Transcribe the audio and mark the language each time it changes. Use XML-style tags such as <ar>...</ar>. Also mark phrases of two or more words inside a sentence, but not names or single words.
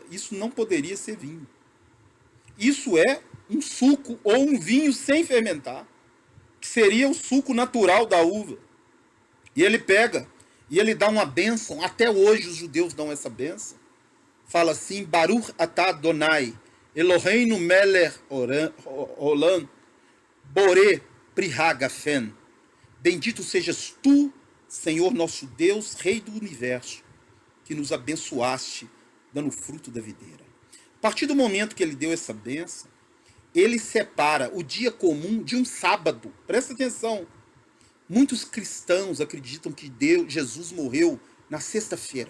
<pt>Isso não poderia ser vinho. Isso é um suco ou um vinho sem fermentar, que seria o suco natural da uva. E ele pega e ele dá uma bênção. Até hoje os judeus dão essa bênção. Fala assim:</pt> <he>ברוך אתה אדוני אלוהינו מלך עולם בורא פרי הגפן.</he> <pt>Bendito sejas tu, Senhor nosso Deus, Rei do universo, que nos abençoaste, dando fruto da videira. A partir do momento que ele deu essa bênção, ele separa o dia comum de um sábado. Presta atenção. Muitos cristãos acreditam que Jesus morreu na sexta-feira.</pt>